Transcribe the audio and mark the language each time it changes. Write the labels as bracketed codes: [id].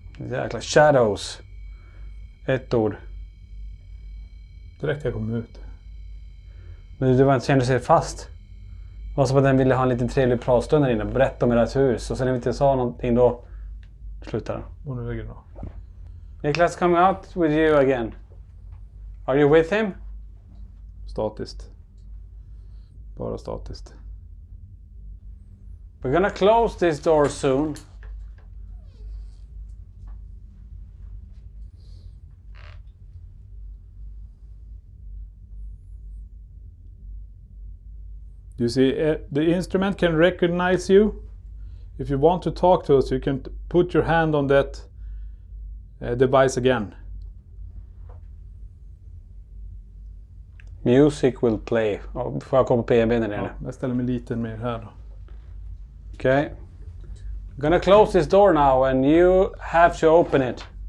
[sv] Jäkla shadows. Ett ord. Direkt jag kom ut. Men du var inte kände sig fast. Det var som att den ville ha en liten trevlig pratstund där inne. Berätta om ert hus. Och sen när vi inte sa någonting då slutade den. Och nu lägger den av. [en] Niklas, coming out with you again. Are you with him? [sv] Statiskt. Bara statiskt. [en] We're gonna close this door soon. You see, the instrument can recognize you. If you want to talk to us, you can put your hand on that device again. Music will play. [sv] Får jag komma på PB där nere? Ja, jag ställer mig lite mer här då. Okay. [en] I'm gonna close this door now and you have to open it.